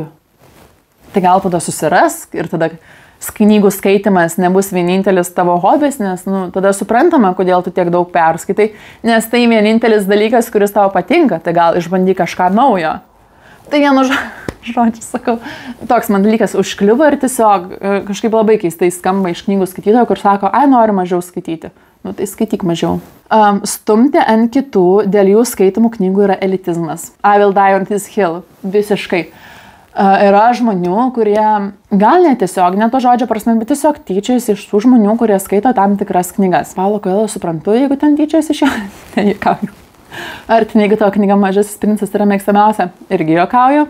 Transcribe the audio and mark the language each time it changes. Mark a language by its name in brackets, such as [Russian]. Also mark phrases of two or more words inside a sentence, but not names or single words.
[Lithuanian] Tai gal tada susirask ir tada knygų skaitimas nebus vienintelis tavo hobis, nes tada suprantama, kodėl tu tiek daug perskaitai, nes tai vienintelis dalykas, kuris tau patinka, tai gal išbandyk kažką naujo. Tai vienu žodžiu sakau, toks man dalykas užkliuvo ir tiesiog kažkaip labai keistai skamba iš knygų skaitytojo, kur sako, noriu mažiau skaityti. Tai skaityk mažiau. Stumti ant kitų dėl jų skaitomų knygų yra elitizmas. [English] I will die on this hill. [Lithuanian] Visiškai. Yra žmonių, kurie gal netiesioginė to žodžio prasme, bet tiesiog tyčiasi iš tų žmonių, kurie skaito tam tikras knygas. Paulo Coelho suprantu, jeigu ten tyčiasi iš jo. Nejuokauju. Ar ten, jeigu tavo knyga Mažasis princas yra mėgstamiausia, irgi juokauju.